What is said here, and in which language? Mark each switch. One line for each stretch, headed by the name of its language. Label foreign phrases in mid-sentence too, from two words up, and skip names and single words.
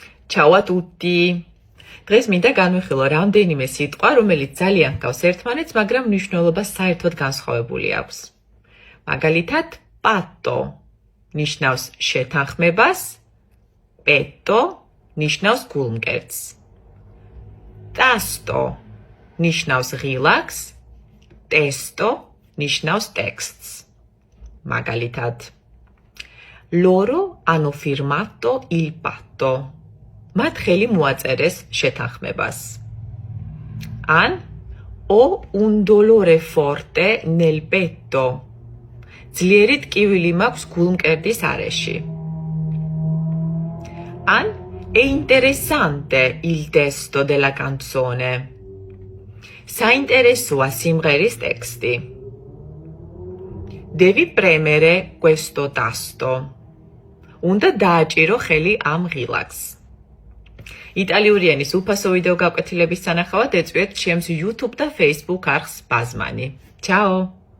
Italian: Ciao a tutti!
Georgian: დღეს მინდა განვიხილო რამდენიმე სიტყვა, რომელიც ძალიან ჰგავს ერთმანეთს, მაგრამ მნიშვნელობა საერთოდ განსხვავებული აქვს. მაგალითად, patto ნიშნავს შეთანხმებას, petto ნიშნავს გულმკერდს. Tasto ნიშნავს ღილაკს, testo ნიშნავს ტექსტს. მაგალითად,
Italian: loro hanno firmato il patto.
Georgian: მათ ხელი მოაწერეს შეთანხმებას.
Italian: An ho un dolore forte nel petto.
Georgian: ძლიერი ტკივილი მაქვს გულმკერდის არეში.
Italian: An è interessante il testo della canzone.
Georgian: საინტერესოა სიმღერის ტექსტი.
Italian: Devi premere questo tasto.
Georgian: უნდა დააჭირო ხელი ამ ღილაკს. იტალიური ენის უფასო ვიდეო გაკვეთილების სანახავად ეწვიეთ ჩემს YouTube და Facebook არხს ბაზმანი.
Italian: Ciao!